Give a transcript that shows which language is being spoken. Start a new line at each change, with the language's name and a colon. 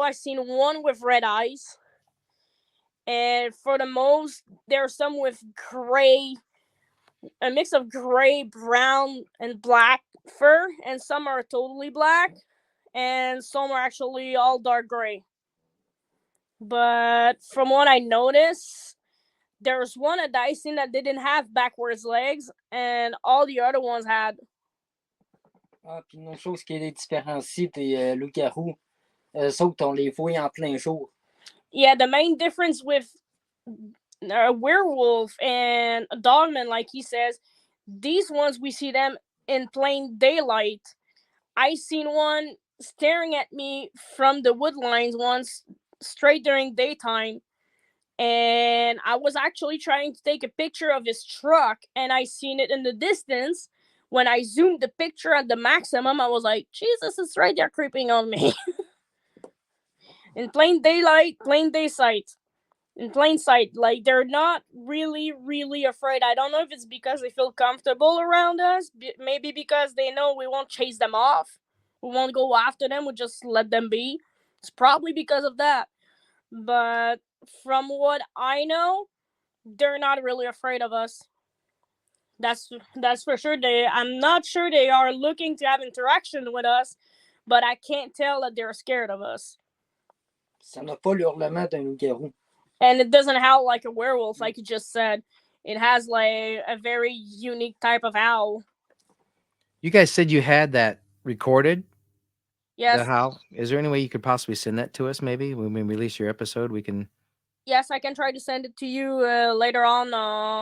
English: I've seen one with red eyes, and for the most, there are some with gray, a mix of gray, brown, and black fur, and some are totally black, and some are actually all dark gray. But from what I noticed, there's one at I seen that didn't have backwards legs, and all the other ones had.
French: Ah, puis une autre chose qui les différencie des loups-garous, eux autres, on les voit en plein jour.
English: Yeah, the main difference with a werewolf and a dogman, like he says, these ones we see them in plain daylight. I seen one staring at me from the wood lines once, straight during daytime, and I was actually trying to take a picture of his truck, and I seen it in the distance. When I zoomed the picture at the maximum, I was like, Jesus, it's right there creeping on me. In plain daylight, plain day sight. In plain sight, like they're not really afraid. I don't know if it's because they feel comfortable around us, maybe because they know we won't chase them off, we won't go after them, we just let them be. It's probably because of that, but from what I know, they're not really afraid of us. That's for sure. I'm not sure they are looking to have interaction with us, but I can't tell that they're scared of us.
French: Ça n'a pas l'hurlement d'un loup-garou.
English: And it doesn't howl like a werewolf, like you just said. It has like a very unique type of howl. You guys said you had that recorded. Yes. The howl. Is there any way you could possibly send that to us? Maybe when we release your episode, we can. Yes, I can try to send it to you later on.